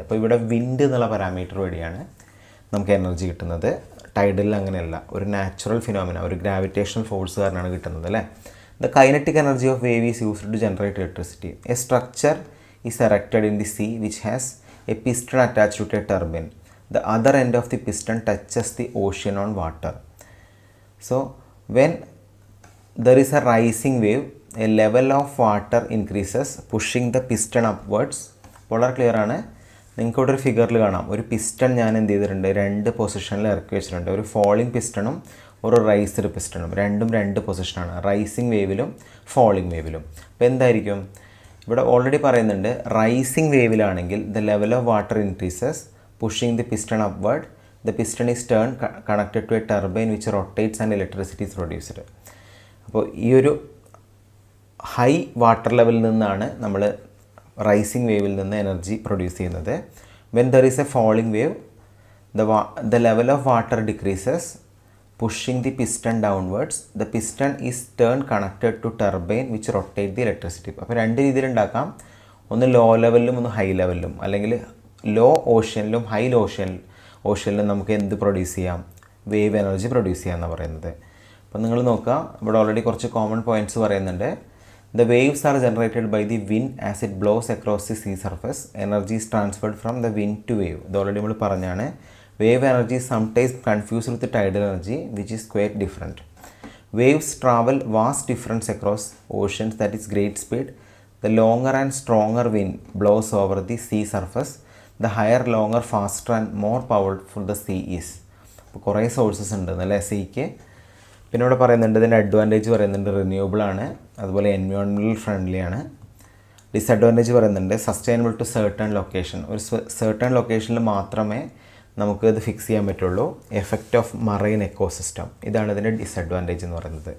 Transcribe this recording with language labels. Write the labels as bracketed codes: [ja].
[ml] അപ്പോൾ ഇവിടെ വിൻഡ് എന്നുള്ള പാരാമീറ്റർ വഴിയാണ് നമുക്ക് എനർജി കിട്ടുന്നത്. ടൈഡലിൽ അങ്ങനെയല്ല, ഒരു നാച്ചുറൽ ഫിനോമിന, ഒരു ഗ്രാവിറ്റേഷണൽ ഫോഴ്സ് കാരണമാണ് കിട്ടുന്നത് അല്ലേ. [en] The kinetic energy of wave is used to generate electricity. A structure is erected in the sea which has a piston attached to a turbine. the other end of the piston touches the ocean on water. So when there is a rising wave, a level of water increases, pushing the piston upwards. [ml] വളരെ clear ആണ്. നിങ്ങൾക്ക് ഇവിടെ ഒരു ഫിഗറിൽ കാണാം, ഒരു piston ഞാൻ എന്ത് ചെയ്തിട്ടുണ്ട്, രണ്ട് പൊസിഷനിൽ ഇറക്കി വെച്ചിട്ടുണ്ട്. ഒരു ഫോളിംഗ് പിസ്റ്റണും ഒരു റൈസ്ഡ് പിസ്റ്റണും, രണ്ടും രണ്ട് പൊസിഷനാണ്, റൈസിങ് വേവിലും ഫോളിംഗ് വേവിലും. അപ്പോൾ എന്തായിരിക്കും ഇവിടെ ഓൾറെഡി പറയുന്നുണ്ട്, rising വേവിലാണെങ്കിൽ [en] The level of water increases, pushing the piston upward, the piston is turn connected to a turbine which rotates and electricity is produced. [ml] അപ്പോൾ ഈ ഒരു ഹൈ വാട്ടർ ലെവലിൽ നിന്നാണ് നമ്മൾ റൈസിങ് വേവിൽ നിന്ന് എനർജി പ്രൊഡ്യൂസ് ചെയ്യുന്നത്. [en] When there is a falling wave, the level of water decreases, pushing the piston downwards, the piston is turn connected to turbine which rotate the electricity. [ml] അപ്പോൾ രണ്ട് രീതിയിൽ ഉണ്ടാക്കാം, ഒന്ന് ലോ ലെവലിലും ഒന്ന് ഹൈ ലെവലിലും, അല്ലെങ്കിൽ law ഓഷ്യനിലും high ഓഷ്യനിലും നമുക്ക് എന്ത് പ്രൊഡ്യൂസ് ചെയ്യാം, വേവ് എനർജി പ്രൊഡ്യൂസ് ചെയ്യാമെന്നാണ് പറയുന്നത്. അപ്പോൾ നിങ്ങൾ നോക്കുക, ഇവിടെ ഓൾറെഡി കുറച്ച് കോമൺ പോയിൻറ്റ്സ് പറയുന്നുണ്ട്. [en] The waves are generated by the wind as it blows across the sea surface. Energy is transferred from the wind to wave. [ml] ഇത് ഓൾറെഡി നമ്മൾ പറഞ്ഞാണ്. [en] Wave energy is sometimes confused with the tidal energy, which is quite different. Waves travel vast difference across oceans, that is great speed. The longer and stronger wind blows over the sea surface, the higher, longer, faster and more powerful the sea is. [ml] അപ്പോൾ കുറേ sources ഉണ്ട് അല്ലേ seek. പിന്നെ ഇവിടെ പറയുന്നുണ്ട്, ഇതിൻ്റെ advantage പറയുന്നുണ്ട്, renewable ആണ്, അതുപോലെ എൻവയോൺമെൻറ്റൽ ഫ്രണ്ട്ലി ആണ്. ഡിസഡ്വാൻറ്റേജ് പറയുന്നുണ്ട്, [en] sustainable to certain location, [ml] ഒരു സർട്ടൺ ലൊക്കേഷനിൽ മാത്രമേ നമുക്ക് ഇത് ഫിക്സ് ചെയ്യാൻ പറ്റുള്ളൂ. [en] effect of marine ecosystem, [ml] ഇതാണ് ഇതിൻ്റെ ഡിസഡ്വാൻറ്റേജ് എന്ന് പറയുന്നത്.